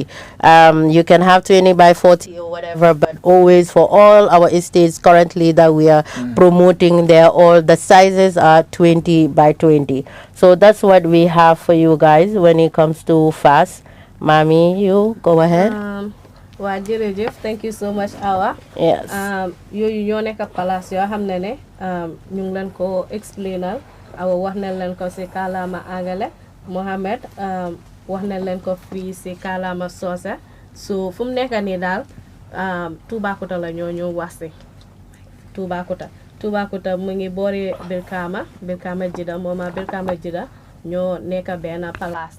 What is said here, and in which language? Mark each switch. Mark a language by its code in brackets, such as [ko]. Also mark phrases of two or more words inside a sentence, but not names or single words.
[en] You can have 20 by 40 or whatever, but always for all our estates currently that we are promoting, there all the sizes are 20 by 20. So that's what we have for you guys when it comes to fast. Mami, you go ahead. [wo] waa jërëjëf, [en] thank you so much Awa. Yes. [wo] yooyu ñoo nekk place yoo xam ne ñu ngi leen ko explainal. Awa wax nañ leen ko ci kàllaama angale, Mohamed wax nañ leen ko fii ci kàllaama soose. So fu mu nekk nii daal Toubacouta la ñoo ñëw wax ci Toubacouta mu ngi boori Brikama Jida, mooma Brikama Jida ñoo nekk benn place.